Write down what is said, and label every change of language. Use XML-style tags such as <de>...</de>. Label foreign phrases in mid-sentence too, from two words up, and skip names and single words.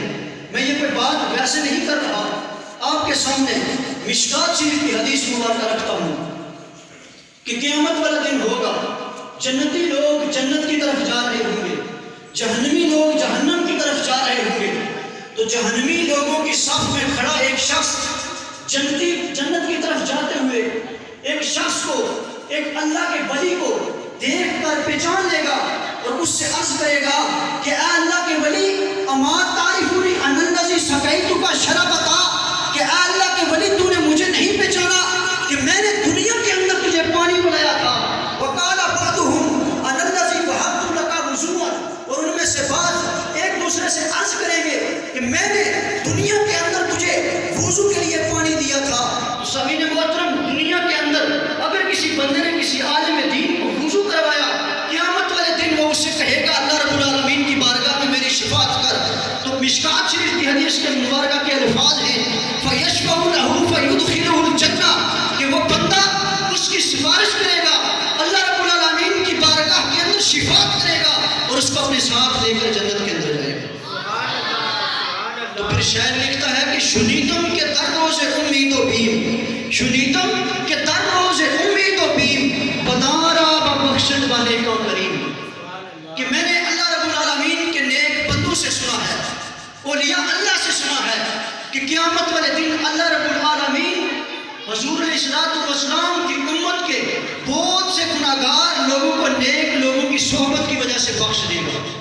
<ur>میں یہ کوئی بات ویسے نہیں کر رہا، آپ کے سامنے مشکات شریف کی حدیث مبارکہ رکھتا ہوں کہ قیامت والا دن ہوگا، جنتی لوگ جنت کی طرف جا رہے ہوں گے، جہنمی لوگ جہنم کی طرف جا رہے ہوں گے۔ تو جہنمی لوگوں کی صف میں کھڑا ایک شخص جنت کی طرف جاتے ہوئے ایک شخص کو، ایک اللہ کے ولی کو دیکھ کر پہچان لے گا اور اس سے عرض کرے گا کہ اے اللہ کے ولی،</ur> <ar>اما تعرفنی ان الذی سقیتک شربتا،</ar> <ur>کہ اے اللہ کے ولی تو نے مجھے نہیں پہچانا کہ میں نے دنیا کے اندر تجھے پانی پلایا تھا۔</ur> <ar>وقال بعضهم ان الذی وهبت لك وضوءا،</ar> <ur>اور ان میں سے بعض ایک دوسرے سے عرض کریں گے کہ میں نے دنیا کے اندر تجھے وضو کے لیے پانی دیا تھا۔ سامعین محترم، دنیا کے اندر اگر کسی بندے نے کسی عالم دین کو وضو کروایا، قیامت والے دن وہ اس سے کہے گا اللہ رب العالمین کی بارگاہ میں میری شفاعت کر۔ تو مشکات شریف کی حدیث کے مبارکہ کے الفاظ ہیں</ur> <ar>فَيَشْفَعُ لَهُ فَيُدْخِلُهُ الْجَنَّةَ،</ar> <ur>کہ وہ بندہ اس کی سفارش کرے گا، اللہ رب العالمین کی بارگاہ کے اندر شفاعت کرے گا اور اس کو اپنے ساتھ لے کر جنت کے اندر جائے گا۔ تو پھر شاعر لکھتا ہے کہ</ur> <fa>شنیدم کے در روز امید و بیم، شنیدم کے در روز امید و بیم، بدارا ببخشت والے کا کریم،</fa> <ur>کہ میں نے اللہ رب العالمین کے نیک بندوں سے سنا ہے، اولیاء اللہ سے سنا ہے کہ قیامت والے دن اللہ رب العالمین حضور علیہ السلام کی امت کے بہت سے گناہگار لوگوں کو نیک لوگوں کی صحبت کی وجہ سے بخش دے گا۔</ur>